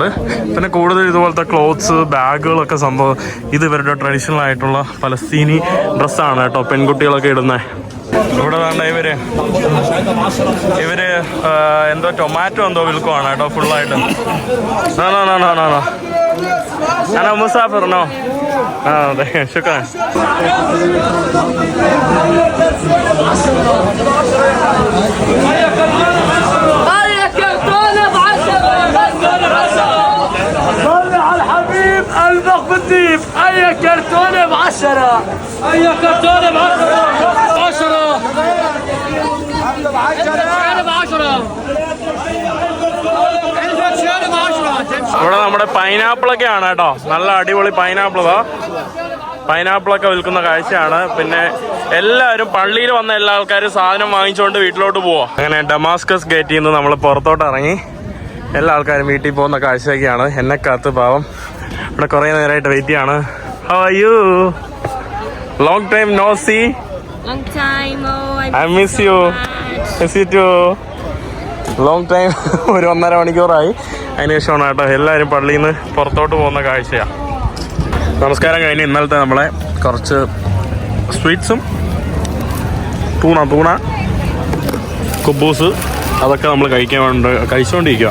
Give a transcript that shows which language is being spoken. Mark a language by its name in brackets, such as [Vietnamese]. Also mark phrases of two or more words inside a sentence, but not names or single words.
[Malayalam] പിന്നെ കൂടുതൽ ഇതുപോലത്തെ ക്ലോത്ത്സ്, ബാഗുകളൊക്കെ സംഭവം ഇത് ഇവരുടെ ട്രഡീഷണൽ ആയിട്ടുള്ള ഫലസ്തീനി ഡ്രസ്സാണ് കേട്ടോ പെൺകുട്ടികളൊക്കെ ഇടുന്നത്. ഇവിടെ വേണ്ട ഇവര് എന്തോ ടൊമാറ്റോ എന്തോ വിൽക്കുവാണ് കേട്ടോ ഫുള്ളായിട്ട്. ഞാനോ മുസാഫിറിനോ? അതെ, ശുക്രാൻ. [Arabic] قلبك بالطيب. اي كرتونه ب10. اي كرتونه ب10. 10 [Malayalam] ഇവിടെ നമ്മുടെ പൈനാപ്പിളൊക്കെ ആണ് കേട്ടോ, നല്ല അടിപൊളി പൈനാപ്പിളൊക്കെ വിൽക്കുന്ന കാഴ്ചയാണ്. പിന്നെ എല്ലാവരും പള്ളിയിൽ വന്ന എല്ലാ ആൾക്കാരും സാധനം വാങ്ങിച്ചുകൊണ്ട് വീട്ടിലോട്ട് പോവാ. അങ്ങനെ ഡമാസ്കസ് ഗേറ്റിൽ നിന്ന് നമ്മൾ പുറത്തോട്ട് ഇറങ്ങി എല്ലാ ആൾക്കാരും വീട്ടിൽ പോകുന്ന കാഴ്ചയൊക്കെയാണ്. എന്നെ കാത്ത് പാവം ഇവിടെ കുറേ നേരമായിട്ട് വെയിറ്റ് ചെയ്യാണ്. [English] How are you? Long time no see. Long time. Oh, I miss you. Miss you too. Long time. [Malayalam] ഒരു 1.5 മണിക്കൂറായി. അതിനുശേഷമാണ് കേട്ടോ എല്ലാവരും പള്ളിയിൽ നിന്ന് പുറത്തോട്ട് പോകുന്ന കാഴ്ചയാണ്. നമസ്കാരം കഴിഞ്ഞ് ഇന്നലത്തെ നമ്മളെ കുറച്ച് സ്വീറ്റ്സും തൂണ കുബൂസ് അതൊക്കെ നമ്മൾ കഴിച്ചുകൊണ്ടിരിക്കുക.